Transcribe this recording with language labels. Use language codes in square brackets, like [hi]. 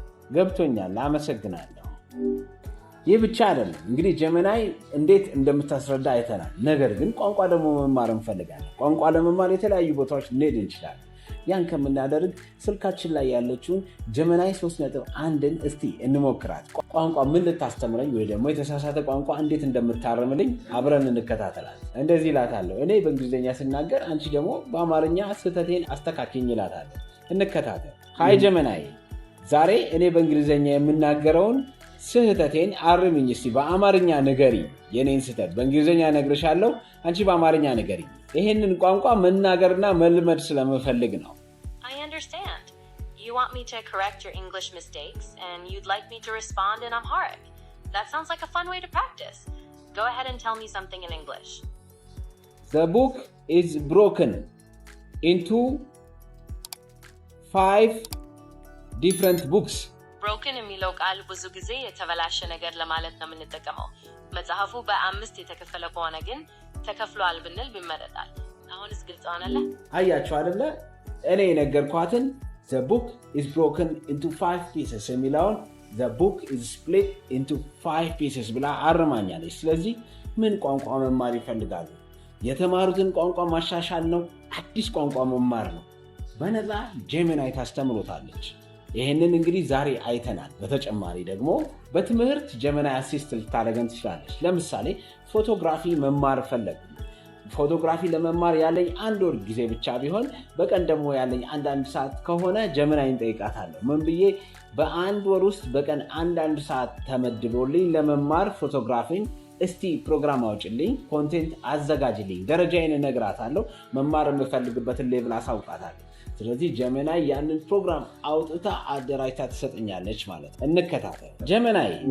[am] ገብቶኛል፣ አመሰግናለሁ። ይህ ብቻ አይደለም እንግዲህ ጀመናይ እንዴት እንደምታስረዳ አይተናል። ነገር ግን ቋንቋ ደግሞ መማር እንፈልጋለን። ቋንቋ ለመማር የተለያዩ ቦታዎች ልንሄድ እንችላለን። ያን ከምናደርግ ስልካችን ላይ ያለችውን ጀመናይ 3.1ን እስቲ እንሞክራት። ቋንቋ ምን ልታስተምረኝ ወይ ደግሞ የተሳሳተ ቋንቋ እንዴት እንደምታረምልኝ አብረን እንከታተላለን። እንደዚህ እላታለሁ እኔ በእንግሊዝኛ ስናገር፣ አንቺ ደግሞ በአማርኛ ስህተቴን አስተካክኝ እላታለሁ። እንከታተል። ሃይ ጀመናይ፣ ዛሬ እኔ በእንግሊዝኛ የምናገረውን ስህተቴን አርምኝ እስቲ በአማርኛ ንገሪ። የኔን ስህተት በእንግሊዝኛ ነግርሻለሁ፣ አንቺ በአማርኛ ንገሪ። ይሄንን ቋንቋ መናገርና መልመድ ስለምፈልግ ነው። [en] I understand. You want me to correct your English mistakes and you'd like me to respond in Amharic. That sounds like a fun way to practice. Go ahead and tell me something in English. The book is broken into 5 different books. [am] Broken የሚለው ቃል ብዙ ጊዜ የተበላሸ ነገር ለማለት ነው የምንጠቀመው። መጽሐፉ በ5 የተከፈለ ከሆነ ግን ተከፍሏል ብንል ቢመረጣል። አሁንስ ግልጽ ሆነልህ? አያችሁ አይደለ? እኔ የነገርኳትን [en] the book is broken into 5 pieces [am] የሚለውን [en] the book is split into 5 pieces [am] ብላ አርማኛለች። ስለዚህ ምን ቋንቋ መማር ይፈልጋሉ? የተማሩትን ቋንቋ ማሻሻል ነው? አዲስ ቋንቋ መማር ነው? በነፃ ጀመናይ ታስተምሮታለች። ይህንን እንግዲህ ዛሬ አይተናል። በተጨማሪ ደግሞ በትምህርት ጀመናይ አሲስት ልታደርገን ትችላለች። ለምሳሌ ፎቶግራፊ መማር ፈለግ። ፎቶግራፊ ለመማር ያለኝ 1 ወር ጊዜ ብቻ ቢሆን በቀን ደግሞ ያለኝ 1 ሰዓት ከሆነ ጀመናይን ጠይቃታለሁ። ምን ብዬ በ1 ወር ውስጥ በቀን 1 ሰዓት ተመድቦልኝ ለመማር ፎቶግራፊን እስቲ ፕሮግራም አውጭልኝ፣ ኮንቴንት አዘጋጅልኝ፣ ደረጃዬን እነግራታለሁ፣ መማር የምፈልግበትን ሌቭል አሳውቃታለሁ። ስለዚህ ጀመናይ ያንን ፕሮግራም አውጥታ አደራጅታ ትሰጠኛለች ማለት ነው። እንከታተል። ጀመናይ